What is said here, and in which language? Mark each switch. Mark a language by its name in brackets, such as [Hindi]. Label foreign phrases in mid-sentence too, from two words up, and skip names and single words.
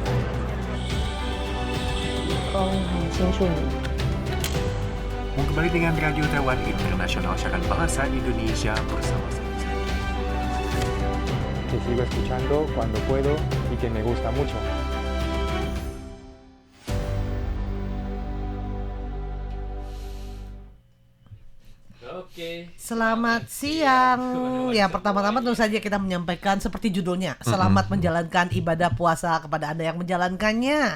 [Indonesian] 很清楚你。 Kembali dengan Radio Taiwan Internasional Siaran Bahasa Indonesia bersama saya. [Spanish] Que sigo escuchando cuando puedo y que me gusta mucho. [Indonesian] Oke. Selamat siang. Ya, pertama-tama tentu saja kita menyampaikan seperti judulnya, selamat menjalankan ibadah puasa kepada Anda yang menjalankannya.